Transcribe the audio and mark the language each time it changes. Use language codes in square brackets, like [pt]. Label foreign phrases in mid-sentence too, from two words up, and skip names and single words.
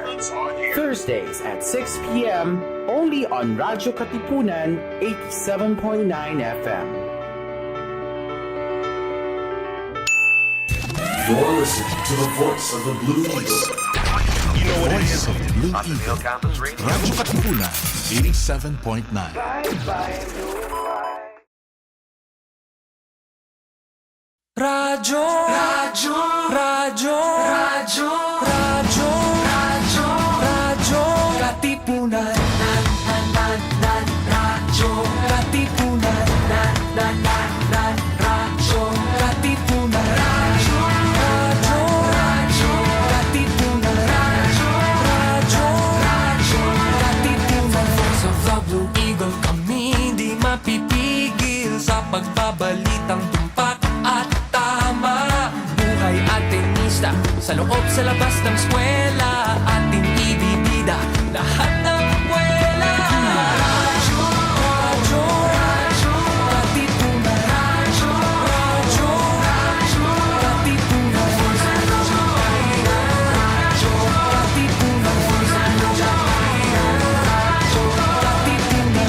[en] Thursdays at 6 p.m. only on Radyo Katipunan 87.9 FM. You're listening to the voice of the Blue Eagle. You know what it is? Voice of the Blue Ateneo Eagle. Campus Radio. Radyo Katipunan, 87.9. [tl] Radyo, radyo, radyo, radyo, radyo, radyo, radyo, Katipunan, radyo, Katipunan, radyo, Katipunan, radyo, radyo, radyo, Katipunan, radyo, radyo, Katipunan. [en] Voice of the Blue Eagle, [tl] kami di mapipigil sa pagbabalitang tumpak at tama. Buhay Atenista, sa loob sa labas ng eskwela, ating ibibida lahat ng buwela. Radyo, radyo, radyo, Katipunan, radyo, radyo, radyo, Katipunan, radyo, Katipunan, radyo, Katipunan.